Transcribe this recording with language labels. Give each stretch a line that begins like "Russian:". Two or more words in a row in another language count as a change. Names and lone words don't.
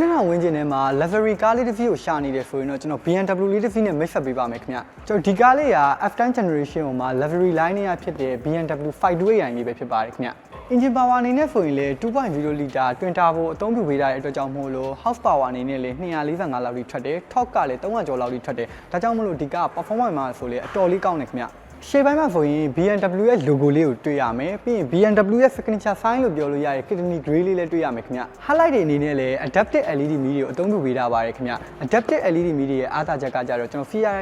Burmese: ဝင်းကျင်ထဲမှာ luxury ကားလေးတစ်စီးကိုရှာနေတယ်ဆိုရင်တော့ကျွန်တော် BMW လေးတစ်စီးနဲ့မိတ်ဆက်ပေးပါမယ်ခင်ဗျကျွန်တော်ဒီကားလေးက F10 generation မှာ
English: luxury line
Burmese: နဲ့ဖြစ်တဲ့ BMW 528i လေးပဲဖြစ်ပါတယ်ခင်ဗျ
English: engine power
Burmese: အနေနဲ့ဆိုရင်လေ 2.0
English: liter twin turbo
Burmese: အသုံးပြုပေးထားတဲ့အတွက်ကြောင့်မို့လို့
English: horse power
Burmese: အနေနဲ့လေ245လောက်ထိထွက်တယ် torque ကလည်း300ကျော်လောက်ထိထွက်တယ်ဒါကြောင့်မို့လို့ဒီကား performance မှာဆိုလေအတော်လေးကောင်းတယ်ခင်ဗျရှေ့ပိုင်းမှာဆိုရင် BMW ရဲ့ logo လေးကိုတွေ့ရမယ်ပြီးရင် BMW ရဲ့
English: signature sign
Burmese: လို့ပြောလို့ရတဲ့
English: kidney grey
Burmese: လေးလည်းတွေ့ရမယ်ခင်ဗျ highlight တွေအနေနဲ့လည်း
English: adaptive LED
Burmese: မီးတွေကိုအသုံးပြုပေးထားပါတယ်ခင်ဗျ
English: adaptive LED
Burmese: မီးတွေရဲ့အားသာချက်ကကြတော့ကျွန်တော် FIA